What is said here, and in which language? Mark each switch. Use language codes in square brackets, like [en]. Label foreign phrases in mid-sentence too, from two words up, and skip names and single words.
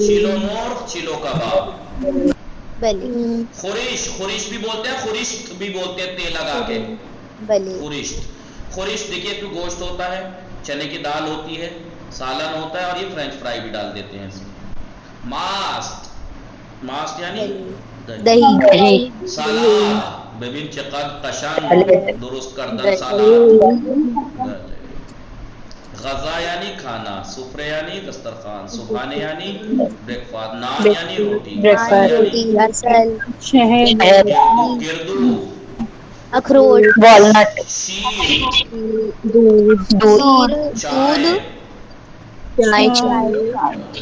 [ur] چلو مور, چلو کباب. [fa] بلی [ur] خورش بھی بولتے ہیں, خورشت بھی بولتے ہیں تیل لگا کے. [fa] بلی [ur] خورشت دیکھیے تو گوشت ہوتا ہے, چنے کی دال ہوتی ہے, سالن ہوتا ہے, اور یہ [en] french fry [ur] بھی ڈال دیتے ہیں اس میں. ماست یعنی دہی. [fa] سالاد ببین چقدر قشنگ درست کردن سالاد. [ur] غذا یعنی کھانا, سفرے یعنی دسترخوان, صبحانے یعنی [en] breakfast, [ur] نان یعنی روٹی, اصل روٹی, یعنی اصل, شہد, گردو, اخروٹ, والنٹ, شیر, شیر, چائے, دودھ,